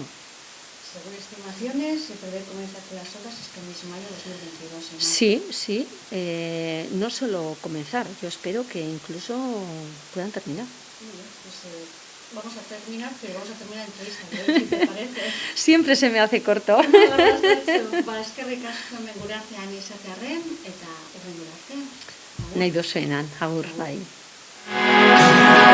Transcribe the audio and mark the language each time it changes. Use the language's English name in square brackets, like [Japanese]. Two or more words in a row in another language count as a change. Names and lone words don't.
[Spanish] Según estimaciones, se prevé comenzar con las obras este mismo año 2022. Sí, sí, no solo comenzar, yo espero que incluso puedan terminar. Muy bien, pues vamos a terminar, pero vamos a terminar en entrevista, si te parece. Siempre se me hace corto. [Basque] Eskerrik asko hemen gure artean izatearren, eta hurrengo arte. Nahi dozuenan, agur, bai.